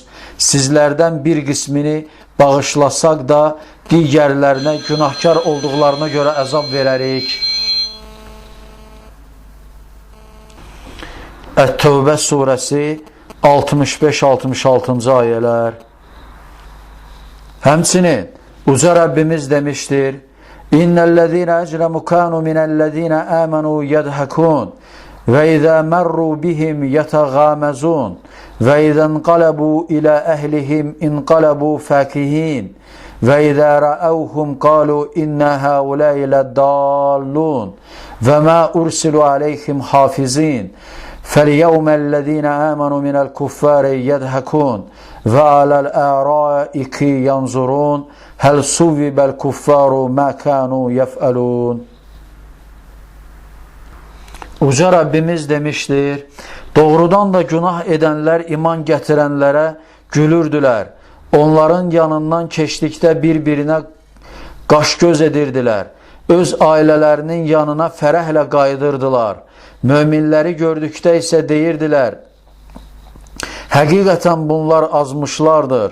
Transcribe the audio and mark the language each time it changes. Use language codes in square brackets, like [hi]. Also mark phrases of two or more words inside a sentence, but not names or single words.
[az] Sizlərdən bir qismini bağışlasaq da, digərlərinə günahkar olduqlarına görə əzab verərik. Ət-Tövbə surəsi 65-66-cı ayələr. Həmçinin Uca Rəbbimiz demişdir, [ar] إِنَّ الَّذِينَ أَجْرَمُوا كَانُوا مِنَ الَّذِينَ آمَنُوا يَضْحَكُونَ وَإِذَا مَرُّوا بِهِمْ يَتَغَامَزُونَ وَإِذَا انْقَلَبُوا إِلَى أَهْلِهِمُ انْقَلَبُوا فَكِهِينَ وَإِذَا رَأَوْهُمْ قَالُوا إِنَّ هَؤُلَاءِ لَضَالُّونَ وَمَا أُرْسِلُوا عَلَيْهِمْ حَافِظِينَ فَالْيَوْمَ الَّذ۪ينَ آمَنُوا مِنَ الْكُفَّارِ يَدْهَكُونَ وَعَلَى الْآرَائِكِ يَنْظُرُونَ هَلْ صُوِّبَ الْكُفَّارُ مَا كَانُوا يَفْعَلُونَ. [az] Uca Rabbimiz demiştir, doğrudan da günah edenler iman getirenlere gülürdüler. Onların yanından keçdikdə bir-birinə qaş-göz edirdiler. Öz ailələrinin yanına fərəhlə qayıdırdılar. Möminləri gördükdə isə deyirdilər, həqiqətən bunlar azmışlardır.